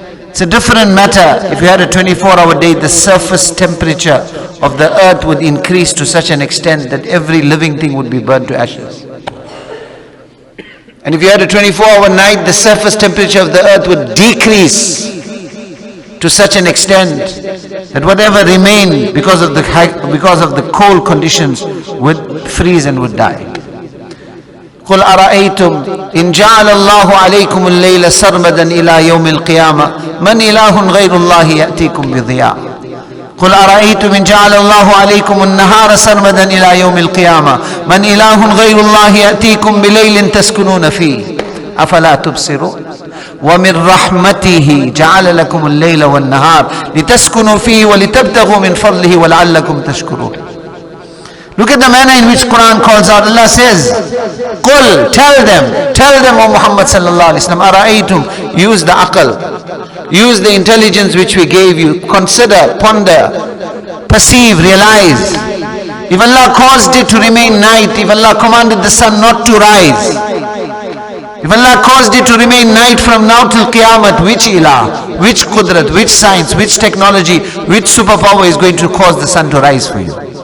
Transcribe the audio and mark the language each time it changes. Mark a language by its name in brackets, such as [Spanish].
[English] It's a different matter. If you had a 24-hour day, the surface temperature of the earth would increase to such an extent that every living thing would be burned to ashes. And if you had a 24-hour night, the surface temperature of the earth would decrease to such an extent that whatever remained because of the cold conditions would freeze and would die. [Arabic] قل أرأيتم إن جعل الله عليكم الليل سرمدا إلى يوم القيامة من إله غير الله يأتيكم بضياء قل أرأيتم إن جعل الله عليكم النهار سرمدا إلى يوم القيامة من إله غير الله يأتيكم بليل تسكنون فيه أفلا تبصرون ومن رحمته جعل لكم الليل والنهار لتسكنوا فيه ولتبتغوا من فضله ولعلكم تشكرون. [English] Look at the manner in which Quran calls out. Allah says, Qul, tell them, O Muhammad sallallahu alayhi wa sallam, Ara'aytum, use the aql, use the intelligence which we gave you, consider, ponder, perceive, realize. If Allah caused it to remain night, if Allah commanded the sun not to rise, if Allah caused it to remain night from now till Qiyamah, which ilah, which qudrat, which science, which technology, which superpower is going to cause the sun to rise for you?